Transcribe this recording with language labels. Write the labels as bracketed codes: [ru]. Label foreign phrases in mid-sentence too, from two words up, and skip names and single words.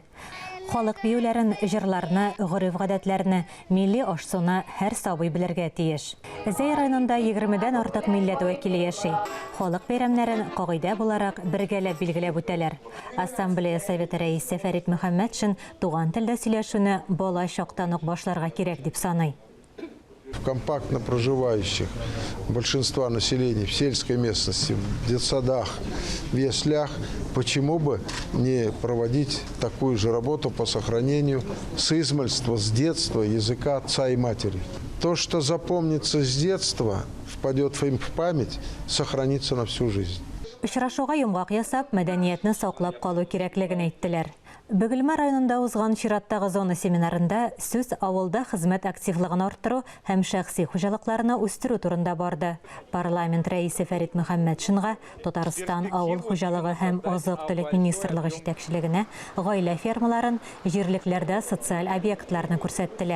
[tt] Халык биюләрен, җырларны, гореф-гадәтләрне, милли аш-суны һәр сабый белергә тиеш. Зәй районында 20дән артык милләт вәкиле яши. Халык бәйрәмнәрен кагыйдә буларак бергәләп билгеләп үтәләр. Ассамблея советы рәисе Фәрит Мөхәммәтшин туган телдә сөйләшүне бала чактан ук башларга кирәк дип саный. [ru] В компактно проживающих большинства населения в сельской местности, в детсадах, в яслях, почему бы не проводить такую же работу по сохранению с измальства, с детства языка отца и матери. То, что запомнится с детства, впадет им в память, сохранится на всю жизнь. [tt] Очрашуга йомгак ясап, мәдәниятне саклап калу кирәклеген әйттеләр. Бөгелмә районында узган чираттагы зона семинарында сүз авылда хезмәт активлыгын арттыру һәм шәхси хуҗалыкларны үстерү турында барды. Парламент рәисе Фәрит Мөхәммәтшинга Татарстан авыл хуҗалыгы һәм азык-төлек министрлыгы җитәкчелегенә гаилә фермаларын, җирлекләрдә социаль объектларны күрсәттеләр.